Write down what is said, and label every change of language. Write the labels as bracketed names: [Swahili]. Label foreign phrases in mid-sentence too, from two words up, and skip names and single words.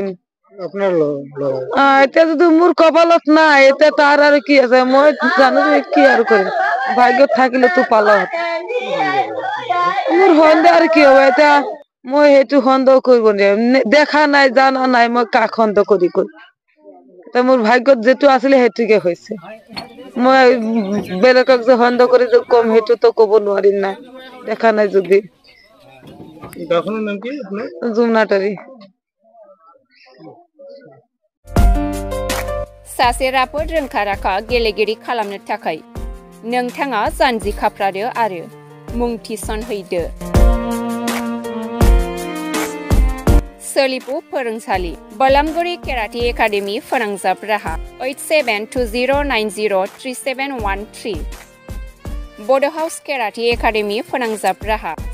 [Assamese] এতিয়া যদি মোৰ কপালত নাই এতিয়া তাৰ আৰু কি আছে মই জানো যে কি আৰু কৰিম ভাগ্যত থাকিলেতো পালো মোৰ সন্দেহ আৰু কি হ'ব এতিয়া মই সেইটো সন্দেহ কৰিব নোৱাৰিম দেখা নাই জানা নাই মই কাক সন্দেহ কৰি এতিয়া মোৰ ভাগ্যত যিটো আছিলে সেইটোকে হৈছে। মই বেলেগক যে সন্দেহ কৰি যে কম সেইটোতো কব নোৱাৰিম না দেখা নাই যদি। গাঁওখনৰ নাম কি আপোনাৰ? জুমনাটাৰী। [Bodo] सासे राफोद रोंखा-राखा गेलेगिरि खालामनो थाखाय नोंथाङा जानजि खाफ्रादो आरो मुं थिसनहैदो। सोलिफु फोरोंसालि बलामगुरि केराटे एकाडेमि फोनांजाब राहा 8720903713 बड' हाउस केराटे एकाडेमि फोनांजाब राहा